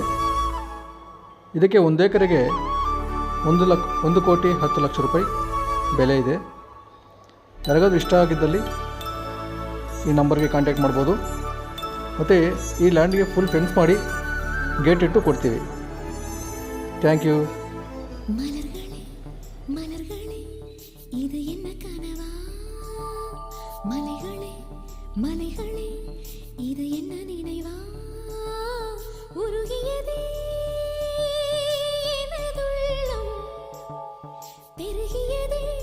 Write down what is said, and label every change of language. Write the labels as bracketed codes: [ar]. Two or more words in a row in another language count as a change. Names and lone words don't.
[kn] ಇದಕ್ಕೆ 1 ಎಕರೆಗೆ 1,10,10,00,000 ರೂಪಾಯಿ ಬೆಲೆ ಇದೆ. ಯಾರಿಗಾದ್ರೂ ಇಷ್ಟ ಆಗಿದ್ದಲ್ಲಿ ಈ ನಂಬರ್ಗೆ ಕಾಂಟ್ಯಾಕ್ಟ್ ಮಾಡ್ಬೋದು. ಮತ್ತು ಈ ಲ್ಯಾಂಡ್ಗೆ [en] full fence [kn] ಮಾಡಿ ಗೇಟ್ ಇಟ್ಟು ಕೊಡ್ತೀವಿ. [en] thank you. [ta] மலர்களே மலர்களே இது என்ன கனவா, மலைகளே மலைகளே இது என்ன நினைவா, உருகியதே எனதுள்ளம், பெருகியதே